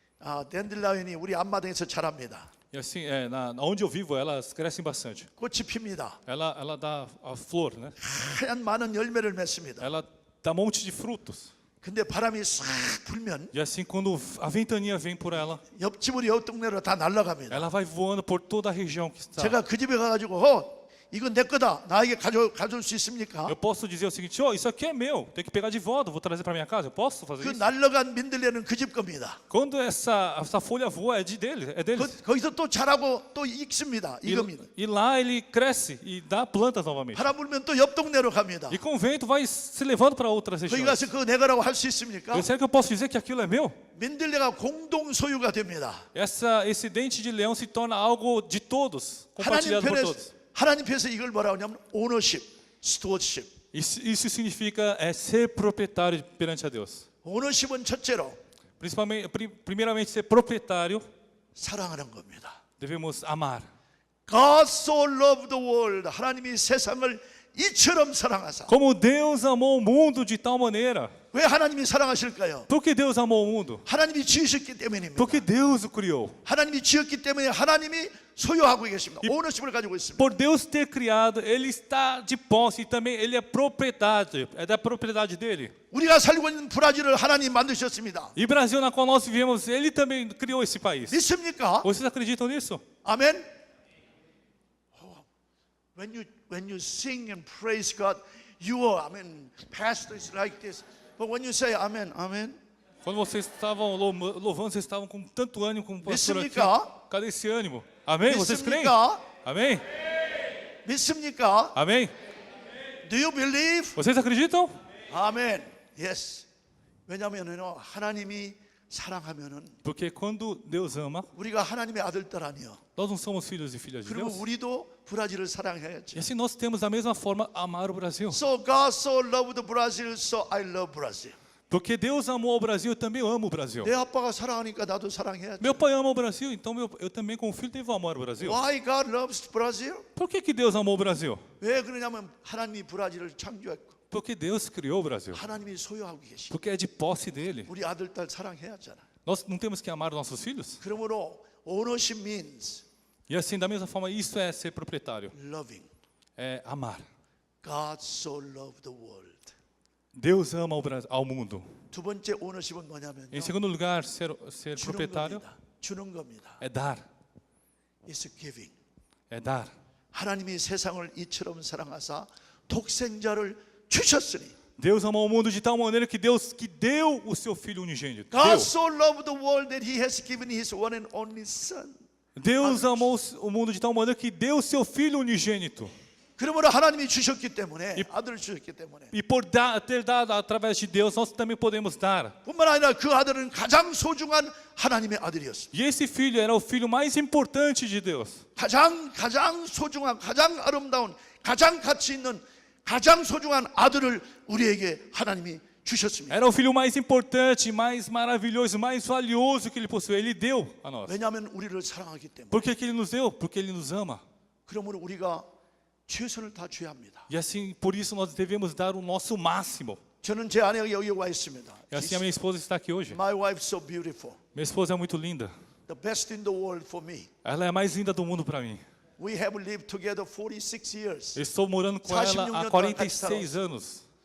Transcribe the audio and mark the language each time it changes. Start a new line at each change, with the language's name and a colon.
Korean: 아, 댄딜라이언이 우리 앞마당에서 자랍니다.
Portuguese: E assim, onde eu vivo, elas crescem bastante.
Korean: 꽃이 핍니다.
Portuguese: Ela dá a flor, né?
Korean: 하얀 많은 열매를 맺습니다.
Portuguese: Ela dá um monte de frutos.
Korean: 근데 바람이 싹 불면
Portuguese: E assim, quando a ventania vem por ela,
Korean: 옆집으로 옆 동네로 다 날아갑니다.
Portuguese: ela vai voando por toda a região que está.
Korean: 제가 그 집에 가가지고 이건 내 거다. 나에게 가져올 수 있습니까?
Portuguese: Eu posso dizer o seguinte: isso aqui é meu, tem que pegar de volta, vou trazer para minha casa. Eu posso fazer
Korean: 그
Portuguese: isso?
Korean: 날아간 민들레는 그 집 겁니다.
Portuguese: Quando essa folha voa, é deles.
Korean: 거기서 또 자라고 또 익습니다. 이겁니다.
Portuguese: E lá ele cresce e dá plantas novamente.
Korean: 바람 불면 또 옆 동네로 갑니다.
Portuguese: E com o vento vai se levando para outras
Korean: 거기
Portuguese: regiões.
Korean: 가서 그거 내 거라고 할 수 있습니까?
Portuguese: Será que eu posso dizer que aquilo é meu?
Korean: 민들레가 공동 소유가 됩니다.
Portuguese: Esse dente de leão se torna algo de todos, compartilhado por todos.
Korean: 하나님 편에서 이걸 뭐라고 하냐면 ownership, stewardship.
Portuguese: Isso significa ser proprietário perante a Deus.
Korean: ownership은 첫째로
Portuguese: Primeiramente, ser proprietário,
Korean: 사랑하는 겁니다.
Portuguese: devemos amar.
English: God so loved the world.
Korean: 하나님이 세상을 이처럼 사랑하사.
Portuguese: Como Deus amou o mundo de tal maneira.
Korean: 왜 하나님이 사랑하실까요?
Portuguese: Por que Deus amou o mundo?
Korean: 하나님이 지으셨기 때문입니다.
Portuguese: Porque Deus o criou.
Korean: 하나님이 지었기 때문에 하나님이 소유하고 계십니다. 오너십을 가지고 있습니다.
Portuguese: Por Deus ter criado, Ele está de posse e também Ele é propriedade, é da propriedade dele.
Korean: 우리가 살고 있는 브라질을 하나님 만드셨습니다.
Portuguese: E Brasil, na qual nós vivemos, Ele também criou esse país.
Korean: 믿습니까?
Portuguese: Vocês acreditam nisso?
Korean: 아멘.
English: When you sing and praise God, you are, pastor is like this. But when you say amen, amen.
Portuguese: Quando vocês estavam louvando, vocês estavam com tanto ânimo como o pastor aqui.
Korean: 믿습니까?
Portuguese: Cadê esse ânimo? Amém? Vocês creem?
Korean: 믿습니까?
Portuguese: Amém?
Korean: 믿습니까?
Portuguese: Amém?
English: Do you believe?
Portuguese: Vocês acreditam?
Korean: 아멘. Yes. 왜냐하면요, 하나님이 사랑하면은
Portuguese: Porque quando Deus ama,
Korean: 우리가 하나님의 아들 딸 아니요.
Portuguese: nós não somos filhos e filhas de
Korean: 그리고
Portuguese: Deus.
Korean: 우리도 브라질을 사랑해야지.
Portuguese: E assim nós temos da mesma forma amar o Brasil.
English: So God so loved Brazil, so I love Brazil.
Portuguese: Porque Deus amou o Brasil, eu também amo o Brasil.
Korean: 내 아빠가 사랑하니까 나도 사랑해야지.
Portuguese: Meu pai ama o Brasil, então eu também como filho devo amar o Brasil.
English: Why God loves Brazil?
Portuguese: Por que Deus amou o Brasil?
Korean: 왜 그러냐면 하나님이 브라질을 창조했고
Portuguese: Porque Deus criou o Brasil.
Korean: 하나님이 소유하고 계시.
Portuguese: Porque é de posse dele.
Korean: 우리 아들 딸 사랑해야잖아.
Portuguese: Nós não temos que amar nossos filhos?
Korean: 그러므로 ownership means
Portuguese: E assim, da mesma forma, isso é ser proprietário.
English: loving.
Portuguese: É amar.
English: God so loved the world.
Portuguese: Deus ama ao mundo.
Korean: 두 번째 ownership은 뭐냐면요.
Portuguese: Em segundo lugar, ser
Korean: 주는
Portuguese: proprietário
Korean: 겁니다. 주는 겁니다.
Portuguese: é dar.
English: It's giving.
Portuguese: É dar.
Korean: 하나님이 세상을 이처럼 사랑하사 독생자를 주셨으니.
Portuguese: Deus amou o mundo de tal maneira que deu o seu filho unigênito.
English: God so loved the world that he has given his one and only son.
Portuguese: Deus amou o mundo de tal maneira que deu o seu filho unigênito.
Korean: 그러므로 하나님이 주셨기 때문에 아들을 주셨기 때문에
Portuguese: E por ter dado através de Deus, nós também podemos dar.
Korean: 뿐만 아니라 그 아들은 가장 소중한 하나님의 아들이었습니다.
Portuguese: E esse filho era o filho mais importante de Deus.
Korean: 가장 소중한 가장 아름다운 가장 가치 있는 가장 소중한 아들을 우리에게 하나님이 주셨습니다.
Portuguese: Era o filho mais importante, mais maravilhoso, mais valioso que ele possuía. Ele deu a nós.
Korean: 왜냐하면 우리를 사랑하기 때문에.
Portuguese: Por que ele nos deu? Porque ele nos ama.
Korean: 그러므로 우리가 최선을 다해야 합니다.
Portuguese: E assim, por isso nós devemos dar o nosso máximo.
Korean: 저는 제 아내가 여기 와 있습니다.
Portuguese: E assim a minha esposa está aqui hoje.
English: My wife is so beautiful.
Portuguese: Minha esposa é muito linda.
English: The best in the world for me.
Portuguese: Ela é a mais linda do mundo para mim.
English: We have lived together 46 years.
Portuguese: Eu estou morando com ela há 46 anos.